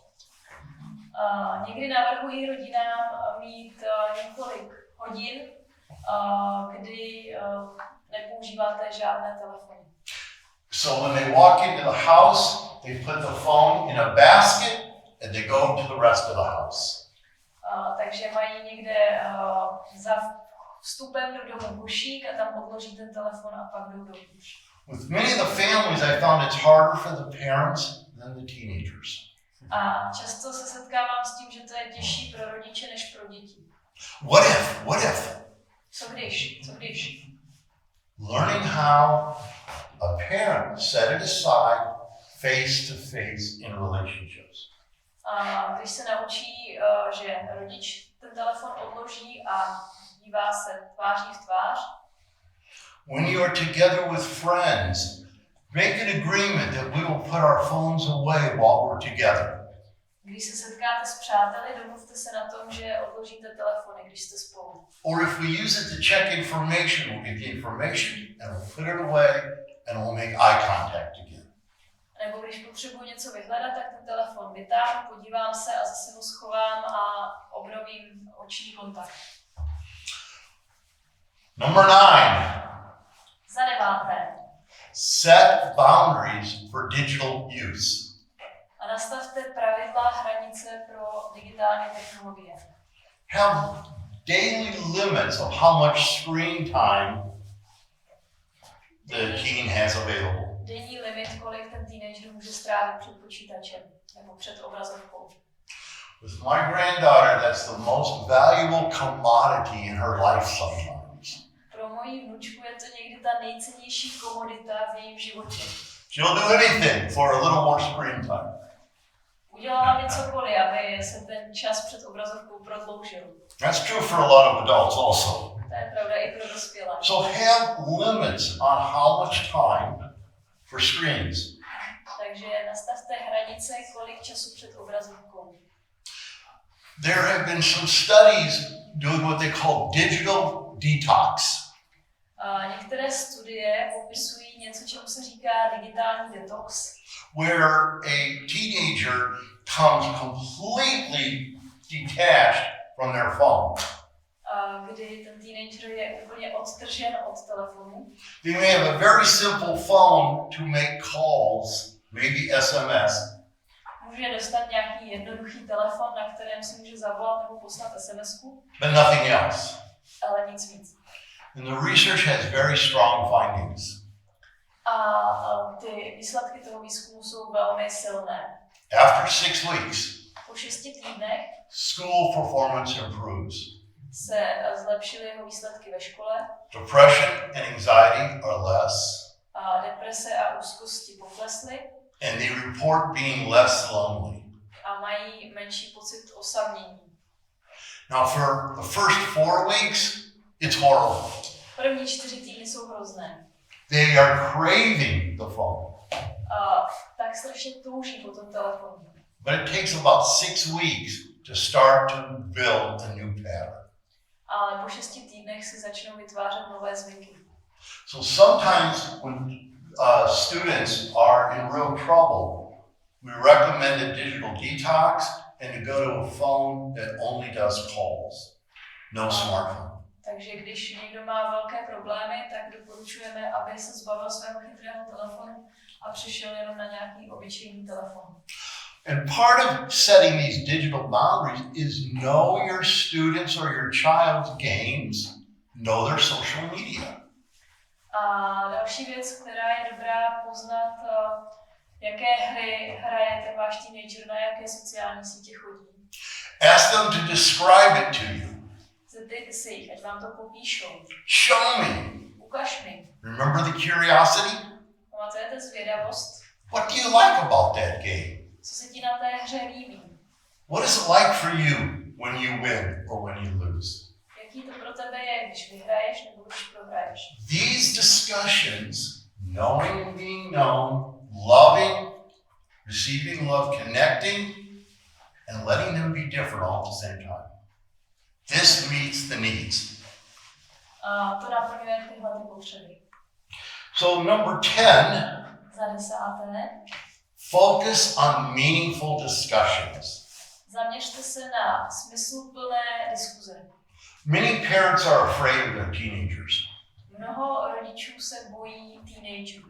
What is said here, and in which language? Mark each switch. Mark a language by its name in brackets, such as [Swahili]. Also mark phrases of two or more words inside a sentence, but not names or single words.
[Czech] Někdy navrhuji rodinám mít několik hodin, kdy nepoužíváte žádné telefony. [English] So when they walk into the house, they put the phone in a basket and they go to the rest of the house. [Czech] Takže mají někde za vstupem do domu košík a tam odloží ten telefon a pak jdou dovnitř. [English] With many of the families, I found it's harder for the parents than the teenagers. [Czech] A často se setkávám s tím, že to je těžší pro rodiče než pro děti. [English] What if? [Czech] Co když? [English] Learning how a parent set it aside face to face in relationships. [Czech] A když se naučí, že rodič ten telefon odloží a dívá se tváří v tvář. [English] When you are together with friends, make an agreement that we will put our phones away while we're together. [Czech] Když se setkáte s přáteli, domluvte se na tom, že odložíte telefony, když jste spolu. [English] Or if we use it to check information, we'll get the information and we'll put it away and we'll make eye contact again. [Czech] Nebo když potřebuji něco vyhledat, tak ten telefon vytáhnu, podívám se a zase ho schovám a obnovím oční kontakt. [English] Number 9. [Czech] Za 9. [English] Set boundaries for digital use. [Czech] A nastavte pravidla, hranice pro digitální technologie. [English] Have daily limits of how much screen time the teen has available. [Czech] Denní limit, kolik ten teenager může strávit před počítačem nebo před obrazovkou. [English] With my granddaughter, that's the most valuable commodity in her life sometimes. [Czech] Pro moji vnučku je to někdy ta nejcennější komodita v jejím životě. [English] She'll do anything for a little more screen time. [Czech] Udělala mi cokoliv, aby se ten čas před obrazovkou prodloužil. [English] That's true for a lot of adults also. [Czech] To je pravda i pro dospělé. [English] So have limits on how much time for screens. [Czech] Takže nastavte hranice, kolik času před obrazovkou. [English] There have been some studies doing what they call digital detox. [Czech] Některé studie popisují něco, čemu se říká digitální detox, [English] where a teenager comes completely detached from their phone. [Czech] Kdy ten teenager je úplně odtržen od telefonu. [English] They may have a very simple phone to make calls, maybe SMS. [Czech] Může dostat nějaký jednoduchý telefon, na kterém si může zavolat nebo poslat SMS-ku, [English] But nothing else. [Czech] ale nic víc. [English] And the research has very strong findings. [Czech] A ty výsledky toho výzkumu jsou velmi silné. [English] After 6 weeks, [Czech] Po 6 týdnech [English] school performance improves. [Czech] se zlepšily jeho výsledky ve škole. [English] Depression and anxiety are less. [Czech] A deprese a úzkosti poklesly. [English] And they report being less lonely. [Czech] A mají menší pocit osamění. [English] Now for the first 4 weeks, it's horrible. [Czech] První 4 týdny jsou hrozné. [English] They are craving the phone. [Czech] Tak strašně touží po tom telefonu. [English] But it takes about 6 weeks to start to build a new pattern. [Czech] Ale po 6 týdnech si začnou vytvářet nové zvyky. [English] So sometimes when students are in real trouble, we recommend a digital detox and to go to a phone that only does calls, no smartphone. [Czech] Takže když někdo má velké problémy, tak doporučujeme, aby se zbavil svého chytrého telefonu a přišel jenom na nějaký obyčejný telefon. [English] And part of setting these digital boundaries is know your students or your child's games, know their social media. [Czech] A další věc, která je dobrá poznat, jaké hry hraje ten váš teenager, na jaké sociální sítě chodí. [English] Ask them to describe it to you. [Czech] Zeptejte se jich, ať vám to popíšou. [English] Show me. [Czech] Ukaž mi. [English] Remember the curiosity? [Czech] Pamatujete zvědavost? [English] What do you like about that game? [Czech] Co se ti na té hře líbí? [English] What is it like for you when you win or when you lose? [Czech] Jaký to pro tebe je, když vyhraješ nebo když prohraješ? [English] These discussions, knowing and being known, loving, receiving love, connecting, and letting them be different all at the same time. This meets the needs. [Czech] A to naplňuje tyhle ty potřeby. [English] So number 10, [Czech] Za 10. [English] focus on meaningful discussions. [Czech] Zaměřte se na smysluplné diskuze. [English] Many parents are afraid of their teenagers, [Czech] Mnoho rodičů se bojí teenagerů.